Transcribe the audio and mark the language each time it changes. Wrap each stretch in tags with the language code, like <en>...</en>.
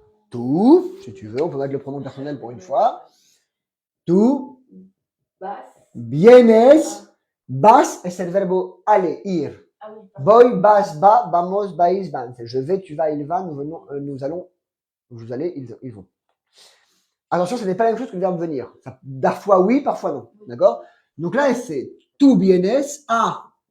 <es>Tú,</es> <fr>si tu veux, on peut mettre le pronom personnel pour une fois.</fr> <es>Tú Vas. vienes, vas es el verbo aller, ir.</es> <fr>Ah oui,</fr> <es>Voy, vas, va, vamos, vais, van.</es> <fr>Je vais, tu vas, il va, nous venons, nous allons, vous allez, ils vont. Attention, ce n'est pas la même chose que le verbe venir. Ça, parfois oui, parfois non. D'accord? Donc là, c'est</fr> <es>tú vienes a.</es>